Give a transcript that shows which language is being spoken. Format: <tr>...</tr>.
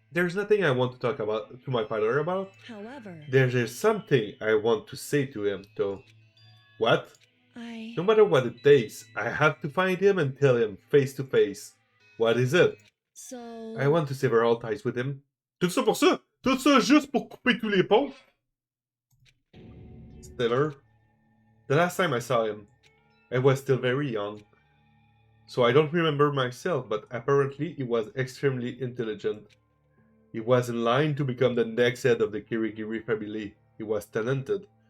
<en>There's nothing I want to talk about to my father about. However, There's something I want to say to him, though. What? I. No matter what it takes, I have to find him and tell him face to face. What is it? So. I want to sever all ties with him.</en> <fr>Tout ça pour ça? Tout ça juste pour couper tous les ponts?</fr> <en>Stiller. The last time I saw him, I was still very young. So I don't remember myself, but apparently he was extremely intelligent. He was in line to become the next head of the Kirigiri family. He was talented.</en>